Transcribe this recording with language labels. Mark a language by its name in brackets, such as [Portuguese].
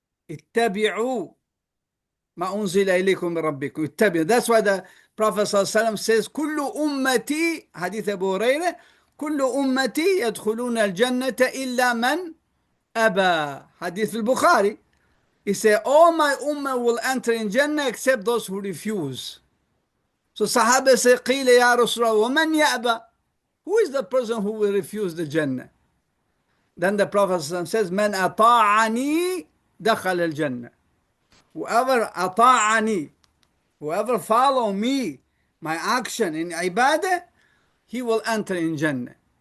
[Arabic] اتبعوا ما أنزل إليكم من ربكم. اتبعوا. [English] That's why the Prophet ﷺ says, [Arabic] كل أمتي, حديث أبو هريرة, كل أمتي يدخلون الجنة إلا من أبى. حديث البخاري. [English] He said, all my ummah will enter in Jannah except those who refuse. So Sahaba say, [Arabic] قيل يا رسول الله ومن يأبى? [English] Who is the person who will refuse the Jannah? Then the Prophet says, [Arabic] من أطاعني دخل الجنة. [English] Whoever أطاعني, whoever follow me, my action in ibadah, he will enter in Jannah.